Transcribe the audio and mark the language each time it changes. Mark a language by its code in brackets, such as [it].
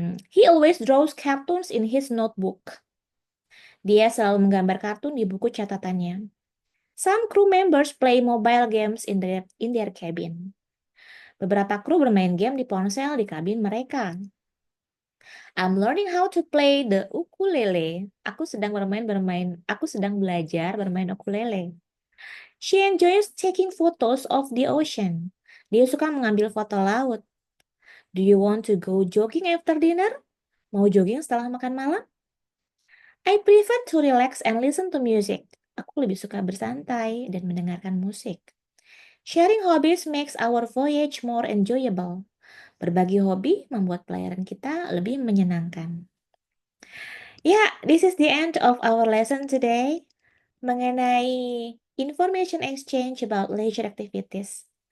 [en] He always draws cartoons in his notebook. [id] Dia selalu menggambar kartun di buku catatannya. [en] Some crew members play mobile games in their cabin. [id] Beberapa kru bermain game di ponsel di kabin mereka. [en] I'm learning how to play the ukulele. [id] Aku sedang belajar bermain ukulele. [en] She enjoys taking photos of the ocean. [id] Dia suka mengambil foto laut. [en] Do you want to go jogging after dinner? [id] Mau jogging setelah makan malam? [en] I prefer to relax and listen to music. [id] Aku lebih suka bersantai dan mendengarkan musik. [en] Sharing hobbies makes our voyage more enjoyable. [id] Berbagi hobi membuat pelayaran kita lebih menyenangkan. [en] Ya, this is the end of our lesson today [id] mengenai [en] information exchange about leisure activities.